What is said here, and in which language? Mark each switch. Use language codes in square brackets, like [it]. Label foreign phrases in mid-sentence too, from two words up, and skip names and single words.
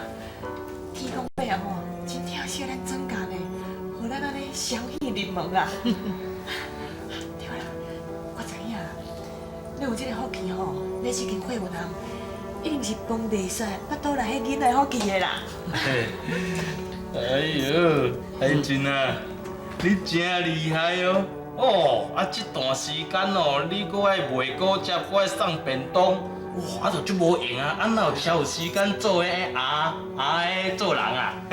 [nan] 天公伯啊吼，真疼惜咱庄家呢，互咱安尼双喜临门啊。对啦，我知影，你有这个福气吼，你这间火运行，一定是帮丽雪巴肚内迄囡仔福气的啦。哎呦，海俊啊，你真厉害哦！哦，啊，这段时间哦，你搁爱卖果汁，搁爱送便当，哇，啊，就足无闲啊，啊，哪有才有时间做迄的做人啊？